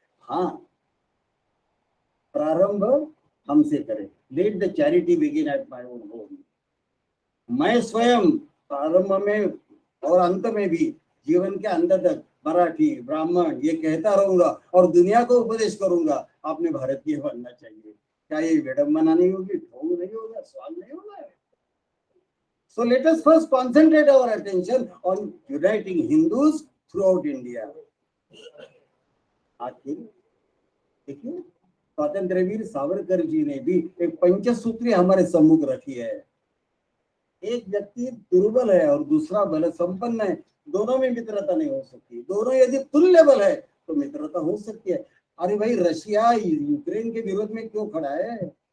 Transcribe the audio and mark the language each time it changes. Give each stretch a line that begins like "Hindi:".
Hindi: हाँ, प्रारंभ हमसे करें,
English: Let the charity begin at my own home.
Hindi: मैं स्वयं प्रारंभ में और अंत में भी जीवन के अंत तक मराठी, ब्राह्मण ये कहता रहूंगा और दुनिया को उपदेश करूंगा, आपने भारतीय बनना चाहिए। क्या ये विडंबना नहीं होगी, ढोंग नहीं होगा, स्वाद नहीं होगा?
English: So let us first concentrate our attention on uniting Hindus throughout India.
Hindi: आखिर देखिए, स्वातंत्रवीर सावरकर जी ने भी एक पंचसूत्री हमारे सम्मुख रखी है। एक व्यक्ति दुर्बल है और दूसरा बल संपन्न है, दोनों में मित्रता नहीं हो सकती। दोनों यदि तुल्य बल है तो मित्रता हो सकती है। अरे भाई, रशिया यूक्रेन के विरोध में क्यों खड़ा है?